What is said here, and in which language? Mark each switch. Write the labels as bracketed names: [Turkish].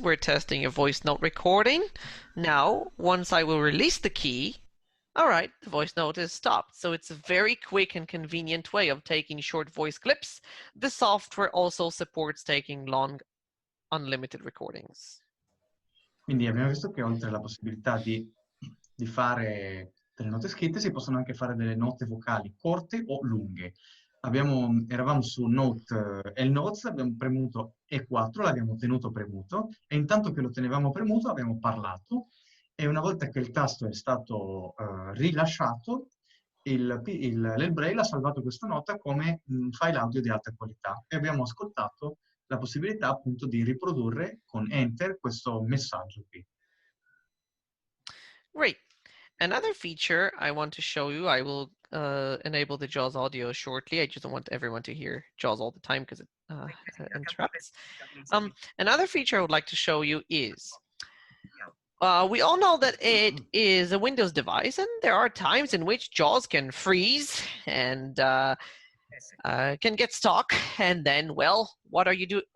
[English] We're testing a voice note recording. Now, once I will release the key, all right, the voice note is stopped. So it's a very quick and convenient way of taking short voice clips. The software also supports taking long unlimited recordings. [Italian] Quindi abbiamo visto che oltre alla possibilità di fare delle note scritte si possono anche fare delle note vocali corte o lunghe. Eravamo su L-Notes, abbiamo premuto E4, l'abbiamo tenuto premuto e intanto che lo tenevamo premuto abbiamo parlato e una volta che il tasto è stato rilasciato l'ElBraille ha salvato questa nota come un file audio di alta qualità e abbiamo ascoltato la possibilità appunto di riprodurre con Enter questo messaggio qui. [English] Great. Another feature I want to show you, I will enable the JAWS audio shortly. I just don't want everyone to hear JAWS all the time because it interrupts. Another feature I would like to show you is, we all know that it is a Windows device, and there are times in which JAWS can freeze and can get stuck, and then, well, what are you doing?